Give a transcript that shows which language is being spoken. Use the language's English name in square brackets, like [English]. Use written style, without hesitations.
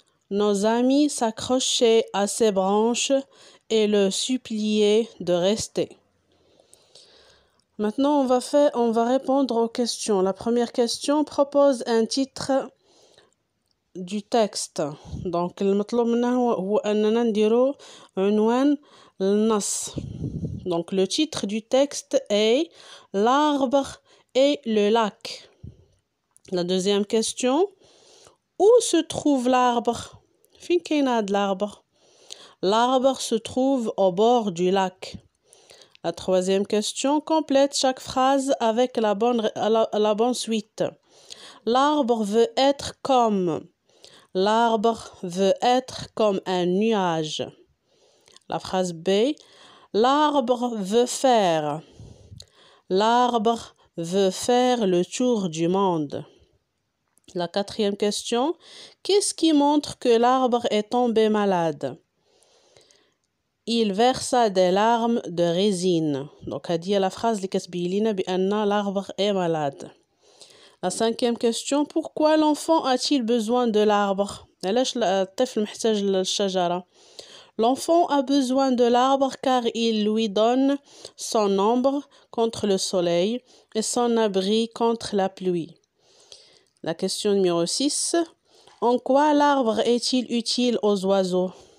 [French] Nos amis s'accrochaient à ses branches et le suppliaient de rester. Maintenant, on va répondre aux questions. La première question propose un titre du texte. [Arabic] Donc, المطلوب منا هو أننا نديرو عنوان النص. [French] Donc, le titre du texte est L'arbre et le lac. La deuxième question, où se trouve l'arbre? [Arabic] فين كاين هاد l'arbre? [French] L'arbre se trouve au bord du lac. La troisième question, complète chaque phrase avec la bonne suite. L'arbre veut être comme. L'arbre veut être comme un nuage. La phrase B, l'arbre veut faire. L'arbre veut faire le tour du monde. La quatrième question, qu'est-ce qui montre que l'arbre est tombé malade? Il versa des larmes de résine. Donc, a dit la phrase qui [Arabic] كتبين بأن [French] l'arbre est malade. La cinquième question, pourquoi l'enfant a-t-il besoin de l'arbre? [Arabic] علاش الطفل محتاج للشجرة? [French] L'enfant a besoin de l'arbre car il lui donne son ombre contre le soleil et son abri contre la pluie. La question numéro 6. En quoi l'arbre est-il utile aux oiseaux?